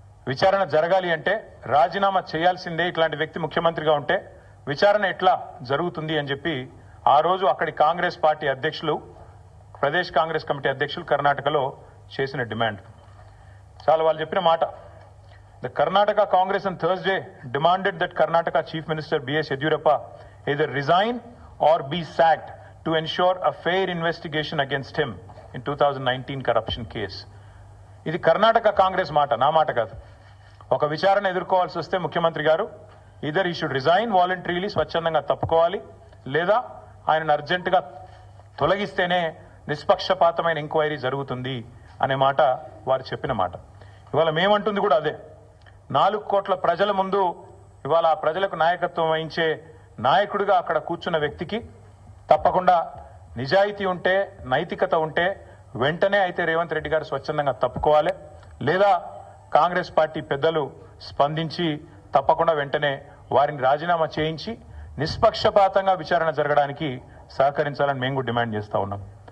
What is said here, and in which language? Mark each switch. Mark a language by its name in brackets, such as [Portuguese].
[Telugu] విచారణ జరగాలి అంటే రాజీనామా చేయాల్సిందే, ఇట్లాంటి వ్యక్తి ముఖ్యమంత్రిగా ఉంటే విచారణ ఎట్లా జరుగుతుంది అని చెప్పి ఆ రోజు అక్కడి కాంగ్రెస్ పార్టీ అధ్యక్షులు, ప్రదేశ్ కాంగ్రెస్ కమిటీ అధ్యక్షులు కర్ణాటకలో చేసిన డిమాండ్. చాలా వాళ్ళు చెప్పిన మాట. [English] The Karnataka Congress on Thursday demanded that Karnataka Chief Minister B.S. Yediyurappa either resign or be sacked to ensure a fair investigation against him in 2019 corruption case. [Telugu] ఇది కర్ణాటక కాంగ్రెస్ మాట, నా మాట కాదు. ఒక విచారణ ఎదుర్కోవాల్సి వస్తే ముఖ్యమంత్రి గారు [English] either he should resign voluntarily, [Telugu] స్వచ్ఛందంగా తప్పుకోవాలి, లేదా ఆయనను అర్జెంటుగా తొలగిస్తేనే నిష్పక్షపాతమైన ఎంక్వైరీ జరుగుతుంది అనే మాట వారు చెప్పిన మాట. ఇవాళ మేమంటుంది కూడా అదే. 4 కోట్ల ప్రజల ముందు ఇవాళ ఆ ప్రజలకు నాయకత్వం వహించే నాయకుడిగా అక్కడ కూర్చున్న వ్యక్తికి తప్పకుండా నిజాయితీ ఉంటే, నైతికత ఉంటే వెంటనే అయితే రేవంత్ రెడ్డి గారు స్వచ్ఛందంగా తప్పుకోవాలి, లేదా కాంగ్రెస్ పార్టీ పెద్దలు స్పందించి తప్పకుండా వెంటనే వారిని రాజీనామా చేయించి నిష్పక్షపాతంగా విచారణ జరగడానికి సహకరించాలని మేము కూడా డిమాండ్ చేస్తా ఉన్నాం.